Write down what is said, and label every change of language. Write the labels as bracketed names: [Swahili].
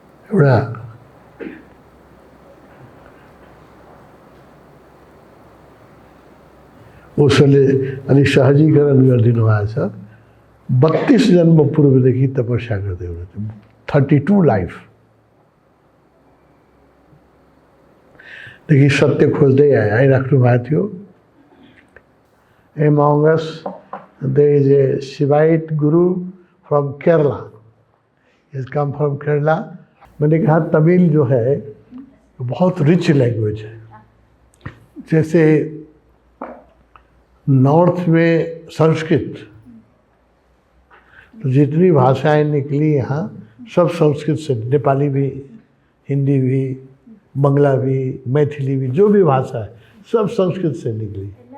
[Nepali] एउटा उसले अलिक सहजीकरण गरिदिनु भएको छ। 32 जन्म पूर्वदेखि तपस्या गर्दै हुनुहुन्थ्यो, 32 लाइफ देखि सत्य खोज्दै आइराख्नु भएको थियो। [English] Among us, there is a Shivite guru from Kerala. He has come from Kerala. [Hindi] मैंने कहा तमिल जो है बहुत रिच लैंग्वेज है। जैसे नॉर्थ में संस्कृत, तो जितनी भाषाएं निकली यहाँ सब संस्कृत से, नेपाली भी, हिंदी भी, बंगला भी, मैथिली भी, जो भी भाषा है सब संस्कृत से निकली।